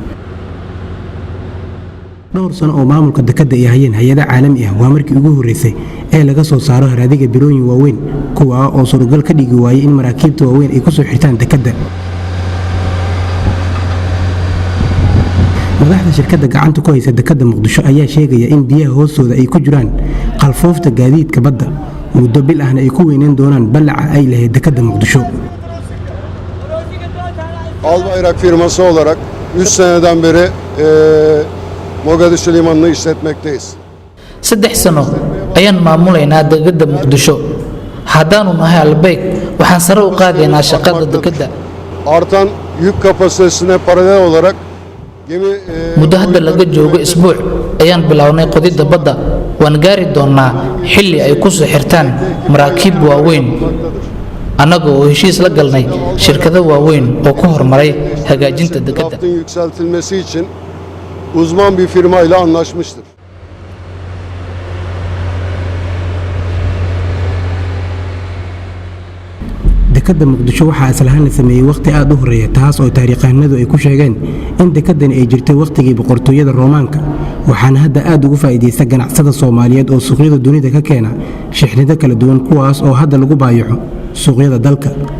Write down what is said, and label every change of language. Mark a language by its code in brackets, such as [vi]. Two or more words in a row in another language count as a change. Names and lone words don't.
[so] dhowr sano oo maamulka dekedda ay hayeen hay'ado caalami ah waa markii ugu horeysay ee laga soo saaro haraadiga birooyin waaweyn kuwa oo suuragal ka dhigi waayay in maraakiibta waaweyn ay ku soo xirtaan dekedda. madaxda shirkadda gacanta ku haysa dekedda Muqdisho ayaa sheegaya in biyaha hoostooda ay ku jiraan qalfoofta gaadiidka badda muddo bil ahna ay ku weyneen doonaan ballaca ay lahayd dekedda Muqdisho. [tr] Albayrak firması olarak 3 seneden beri Mogadishu limanını işletmekteyiz. [so] 3 sano ayaan maamulaynaa dekedda Muqdisho. Haddaanu nahay Albayk waxaan sare u qaadaynaa shaqada dekedda. [tr] Artan yük kapasitesine paralel olarak [so] muddo hadda laga joogo isbuuc ayaan bilownay qodidda badda waan gaari doonaa xilli ay ku soo xirtaan maraakiib waaweyn annaga oo heshiis la galnay shirkado waaweyn oo ku hormaray hagaajinta dekedda. [tr] yükseltilmesi için uzman bir firma ile anlaşmıştır. [so] dekedda Muqdisho waxaa aslahaan la sameeyay waqti aad u horeeya taas oo taariikhahanadu ay ku sheegeen in dekeddan ay jirtay waqtigii boqortooyada Roomaanka waxaana hadda aad ugu faa'iideysta ganacsada Soomaaliyeed oo suuqyada dunida ka keena shixnado kala duwan kuwaas oo hadda lagu baayaco suuqyada dalka.